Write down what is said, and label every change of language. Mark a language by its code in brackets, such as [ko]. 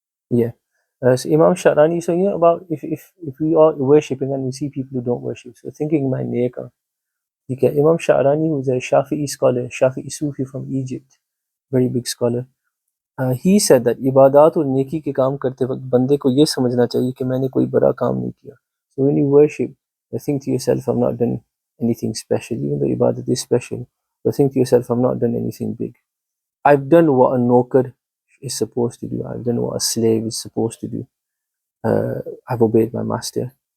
[en] Yeah. So Imam Sharani, so about if we are worshipping and we see people who don't worship, so thinking my neka. Okay, Imam Sharani, who's a Shafi'i scholar, Shafi'i Sufi from Egypt, very big scholar. [hi] He said that ibadat और नेकी के काम करते वक्त बंदे को ये समझना चाहिए कि मैंने कोई बड़ा काम नहीं किया. [en] So when you worship, think to yourself, I've not done anything special, even though ibadat is special. But think to yourself, I've not done anything big. I've done what a nokar is supposed to do. I've done what a slave is supposed to do. I've obeyed my master.